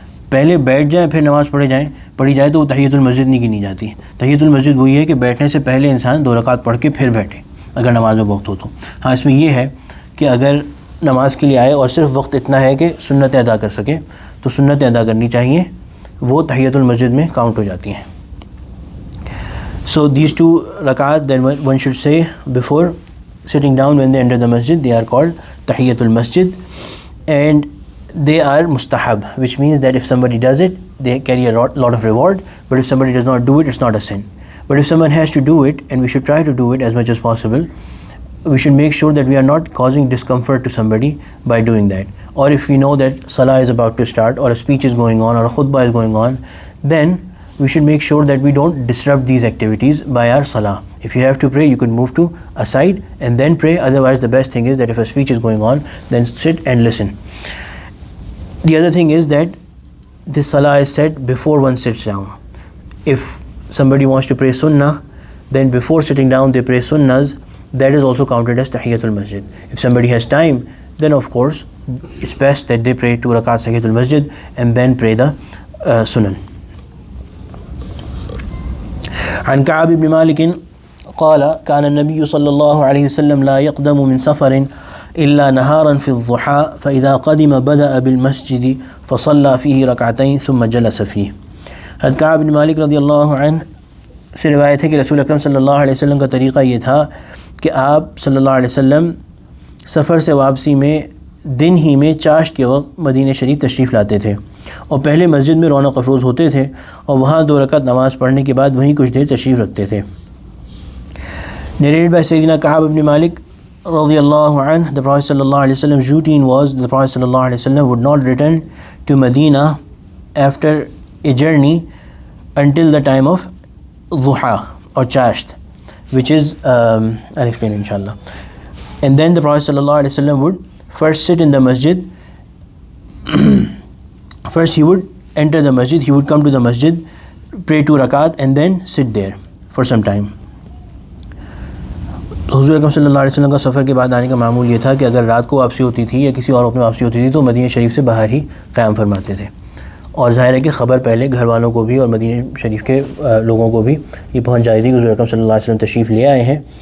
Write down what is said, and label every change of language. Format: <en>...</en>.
<ur>پہلے بیٹھ جائیں پھر نماز پڑھی جائے تو وہ تحیۃ المسجد نہیں گنی جاتی. تحیۃ المسجد وہی ہے کہ بیٹھنے سے پہلے انسان 2 رکعت پڑھ کے پھر بیٹھے اگر نماز میں وقت ہو تو. ہاں، اس میں یہ ہے کہ اگر نماز کے لیے آئے اور صرف وقت اتنا ہے کہ سنتیں ادا کر سکے تو سنتیں ادا کرنی چاہیے، وہ تحیۃ المسجد میں کاؤنٹ ہو جاتی ہیں.</ur> <en>So these 2 rakat that one should say before sitting down when they enter the masjid, they are called tahiyyatul masjid, and they are mustahab, which means that if somebody does it, they carry a lot of reward, but if somebody does not do it, it's not a sin. But if someone has to do it, and we should try to do it as much as possible, we should make sure that we are not causing discomfort to somebody by doing that. Or if we know that salah is about to start, or a speech is going on, or a khutbah is going on, then we should make sure that we don't disrupt these activities by our salah. If you have to pray, you can move to a side and then pray. Otherwise, the best thing is that if a speech is going on, then sit and listen. The other thing is that this salah is said before one sits down. If somebody wants to pray sunnah, then before sitting down they pray sunnahs. That is also counted as tahiyyatul masjid. If somebody has time, then of course it's best that they pray 2 rakats tahiyyatul masjid and then pray the sunan.</en> <ar>عن كعب بن مالك قال كان النبي صلى الله عليه وسلم لا يقدم من سفر إلا نهارا في الضحى فإذا قدم بدأ بالمسجد فصلى فيه ركعتين ثم جلس فيه.</ar> <ur>حضرت کعب بن مالک رضی اللہ عنہ سے روایت ہے کہ رسول اکرم صلی اللہ علیہ وسلم کا طریقہ یہ تھا کہ آپ صلی اللہ علیہ وسلم سفر سے واپسی میں دن ہی میں چاشت کے وقت مدینہ شریف تشریف لاتے تھے، اور پہلے مسجد میں رونق افروز ہوتے تھے اور وہاں 2 رکعت نماز پڑھنے کے بعد وہیں کچھ دیر تشریف رکھتے تھے.</ur> <en>Narrated by Sayyidina Ka'ab ibn Malik radiyallahu anhu, the Prophet sallallahu alaihi wasallam's routine was the Prophet sallallahu alaihi wasallam would not return to Medina after a journey until the time of dhuha or chasht. which is I'll explain inshallah. And then the Prophet sallallahu alaihi wasallam would first sit in the masjid. First he would enter the masjid, he would come to the masjid, pray 2 rakat and then sit there for some time.</en> <ur>حضور اکرم صلی اللہ علیہ وسلم کا سفر کے بعد آنے کا معمول یہ تھا کہ اگر رات کو واپسی ہوتی تھی یا کسی اور وقت میں واپسی ہوتی تھی تو مدینہ شریف سے باہر ہی قیام فرماتے تھے. اور ظاہر ہے کہ خبر پہلے گھر والوں کو بھی اور مدینہ شریف کے لوگوں کو بھی یہ پہنچ جاتی تھی کہ حضور اکرم صلی اللہ علیہ وسلم تشریف لے آئے ہیں.</ur>